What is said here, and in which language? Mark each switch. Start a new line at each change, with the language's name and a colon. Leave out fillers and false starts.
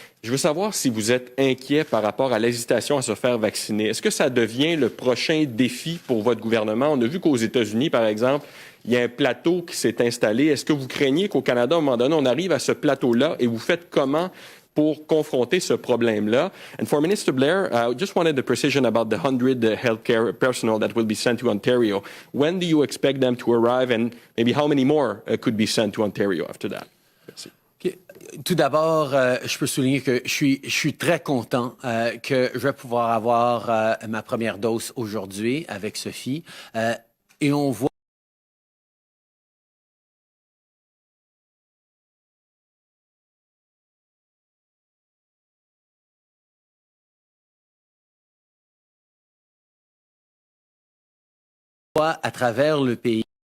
French: Je veux savoir si vous êtes inquiet par rapport à l'hésitation à se faire vacciner. Est-ce que ça devient le prochain défi pour votre gouvernement? On a vu qu'aux États-Unis, par exemple, il y a un plateau qui s'est installé. Est-ce que vous craignez qu'au Canada, à un moment donné, on arrive à ce plateau-là et vous faites comment pour confronter ce problème-là?
English: And for Minister Blair, I just wanted the precision about the 100 healthcare personnel that will be sent to Ontario. When do you expect them to arrive, and maybe how many more could be sent to Ontario after that?
French: Merci.
English: Okay.
French: Tout d'abord, je peux souligner que je suis très content que je vais pouvoir avoir ma première dose aujourd'hui avec Sophie. Et on voit à travers le pays